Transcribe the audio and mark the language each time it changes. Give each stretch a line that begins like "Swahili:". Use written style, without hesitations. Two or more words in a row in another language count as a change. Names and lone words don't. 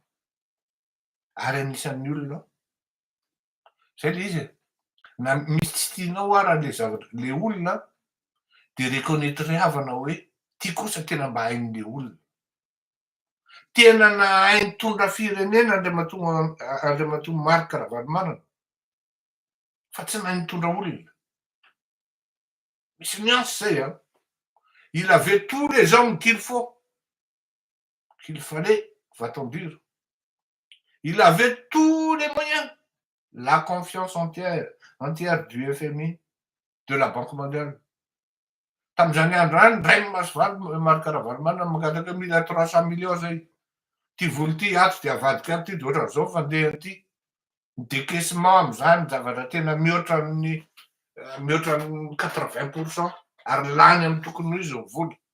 Malagasy: ary anisan'ny olona zay le izy na misy tsy tianao ara le zavatra le olona
French: de reconnaître
Malagasy: havana hoe ty kosa tena mba hain'le olona, tena nahay nitondra firenena Andriamatoa Marc-Ravalomanana fa tsy nahay nitondra olona. Misy nuance zay
French: il avait tous les hommes qu'il faut, qu'il fallait, va-t-on dire. Il avait tous les moyens, la confiance entière du FMI, de la Banque mondiale.
Malagasy: Tamin'izany andro any ndray masovaly Marc-Ravalomanana mangataka 1300 millions zay. Ty voly ty ato de avadika ato ty de ohatran'izao fandeha ty décaissement am'izany zavatra tena mihoatra ny 80% ary lany amin'ny tokony ho izy ny voly.